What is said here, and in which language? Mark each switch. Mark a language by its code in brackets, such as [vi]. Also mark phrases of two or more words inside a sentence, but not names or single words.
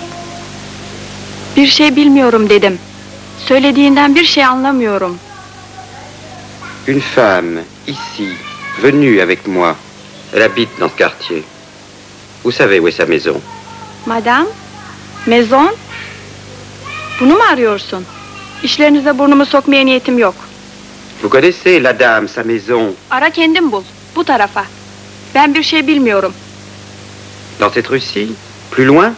[tr] Bir şey bilmiyorum dedim. Söylediğinden bir şey anlamıyorum. [fr] Une femme, ici, venue avec moi. Elle habite dans ce quartier. Vous savez où est sa maison? Madame, maison? [tr] Bunu mu arıyorsun? İşlerinize burnumu sokmaya niyetim yok. [fr] Vous connaissez la dame, sa maison? [tr] Ara kendin bul, bu tarafa. Ben bir şey bilmiyorum. [fr] Dans cette rue-ci? Plus loin?